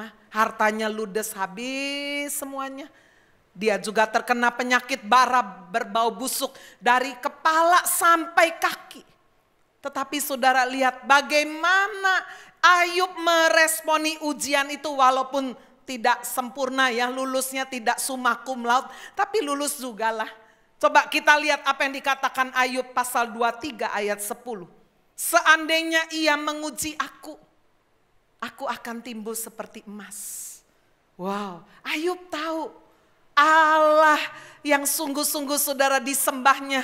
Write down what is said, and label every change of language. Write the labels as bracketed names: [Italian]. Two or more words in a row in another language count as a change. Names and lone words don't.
[Indonesian] Hartanya ludes, habis semuanya. Dia juga terkena penyakit bara berbau busuk dari kepala sampai kaki. Tetapi saudara lihat bagaimana Ayub meresponi ujian itu walaupun tidak sempurna ya, lulusnya tidak [Latin] summa cum laude, [Indonesian] tapi lulus jugalah. Coba kita lihat apa yang dikatakan Ayub pasal 23 ayat 10. Seandainya ia menguji aku akan timbul seperti emas. Wow, Ayub tahu Allah yang sungguh-sungguh saudara disembahnya.